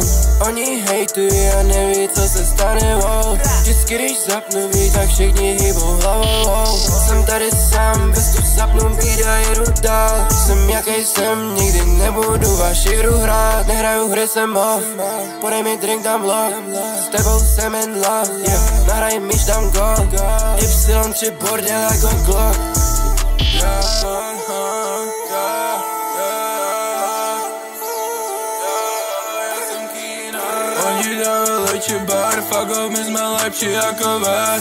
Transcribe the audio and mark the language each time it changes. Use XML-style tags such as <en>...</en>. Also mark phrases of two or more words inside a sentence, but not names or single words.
<cs>Oni hejtují a neví co se stane, wow. Vždycky když zapnu beat, tak všichni hýbou hlavou, wow. Jsem tady sám, bez tu zapnu beat a jedu dál. Jsem jakej jsem, nikdy nebudu vaši hru hrát. Nehraju hry, jsem off, podej mi drink, dám lock. S tebou jsem</cs> <en>in love, yeah.</en> <cs>Nahraj míč, dám gol. Y3 bordel jako Glock. Oni dávají lepší bar,</cs> <en>fuck off,</en> <cs>my jsme lepší jako vás.</cs>